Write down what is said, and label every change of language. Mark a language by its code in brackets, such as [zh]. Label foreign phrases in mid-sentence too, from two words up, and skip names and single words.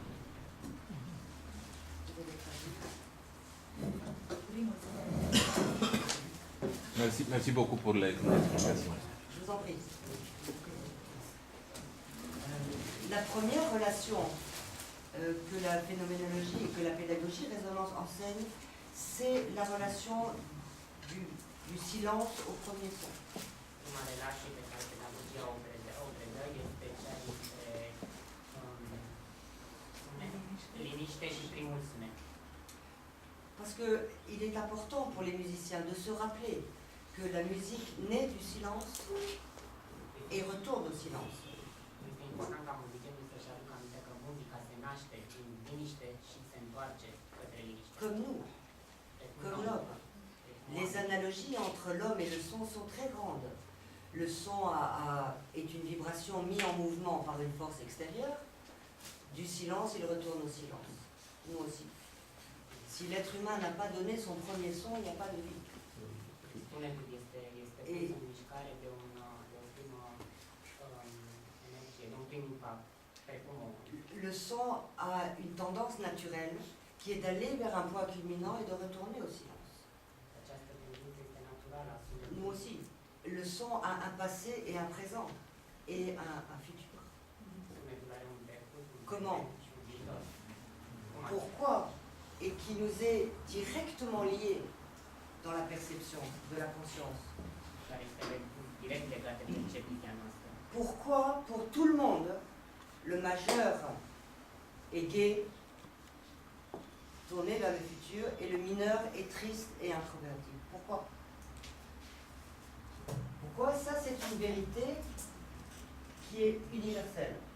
[fr] Merci beaucoup pour l'explication. Je vous en prie. La première relation que la phénoménologie et que la pédagogie résonance enseignent, c'est la relation du silence au premier son. [ro] Prima relație pe care pedagogia o predă este cea dintre liniște și primul sunet. [fr] Parce qu'il est important pour les musiciens de se rappeler que la musique naît du silence et retourne au silence. [ro] Este important ca muzicienul să-și aducă aminte că muzica se naște din liniște și se întoarce către liniște. [fr] Comme nous, comme l'homme. Les analogies entre l'homme et le son sont très grandes. Le son est une vibration mise en mouvement par une force extérieure. Du silence, il retourne au silence. Nous aussi. Si l'être humain n'a pas donné son premier son, il n'y a pas de vie. [ro] Sunetul este pus în mișcare de o primă energie, de un prim impact, precum o. [fr] Le son a une tendance naturelle qui est d'aller vers un point culminant et de retourner au silence. [ro] Această tendință este naturală a sunetului. [fr] Nous aussi. Le son a un passé et un présent et un futur. [ro] Sunetul are un trecut, un [fr] Comment? [ro] prezent și un viitor. Cum așa? [fr] Pourquoi? Et qui nous est directement lié dans la perception de la conscience. [ro] Care este direct legat de percepția noastră. [fr] Pourquoi, pour tout le monde, le majeur est gai, tourné vers le futur, et le mineur est triste et introverti? Pourquoi? Pourquoi? Ça, c'est une vérité qui est universelle.